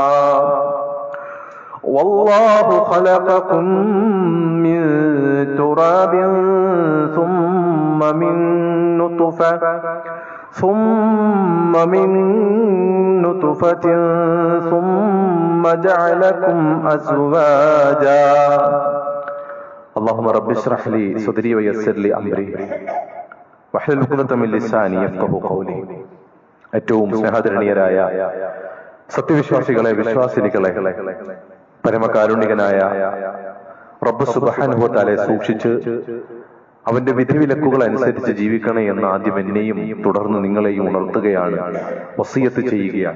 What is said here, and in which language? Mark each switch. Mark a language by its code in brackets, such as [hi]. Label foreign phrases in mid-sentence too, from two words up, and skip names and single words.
[ar] والله خلقكم من تراب ثم من نطفة ثم جعلكم أزواجا. اللهم رب اشرح لي صدري ويسر لي أمري واحلل عقدة من لساني يفقهوا قولي. [ml] ഏറ്റവും സ്നേഹധരണീയരായ സത്യവിശ്വാസികളെ, വിശ്വാസിനികളെ, പരമകാരുണികനായ റബ്ബ് [ar] سبحانه وتعالى [ml] സൂക്ഷിച്ച് അവന്റെ വിധിവിലക്കുകൾ അനുസരിച്ച് ജീവിക്കണേ എന്ന് ആദ്യം എന്നെയും തുടർന്ന് നിങ്ങളെയും ഉണർത്തുകയാണ്, വസിയത്ത് ചെയ്യുകയാണ്.